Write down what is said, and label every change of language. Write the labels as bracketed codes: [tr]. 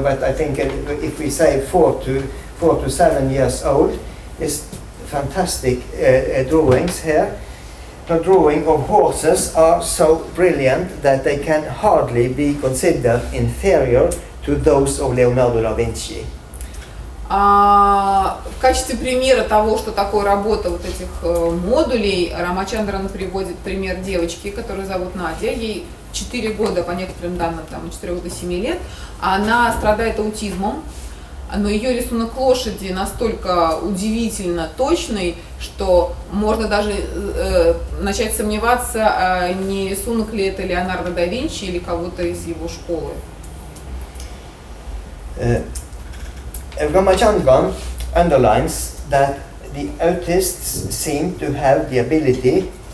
[en] But I think if we say 4 to 7 years old, it's fantastic drawings here. The drawing of horses are so brilliant that they can hardly be considered inferior to those of Leonardo da Vinci. [ru] В качестве примера того, что такое работа вот этих модулей, Рамачандран приводит пример девочки, которую зовут Надя. Ей 4 года, по некоторым данным, там, от 4 до 7 лет. Она страдает аутизмом, но ее рисунок лошади настолько удивительно точный, что можно даже начать сомневаться, не рисунок ли это Леонардо да Винчи или кого-то из его школы. [en] Ramachandran underlines that the autists seem to have the ability.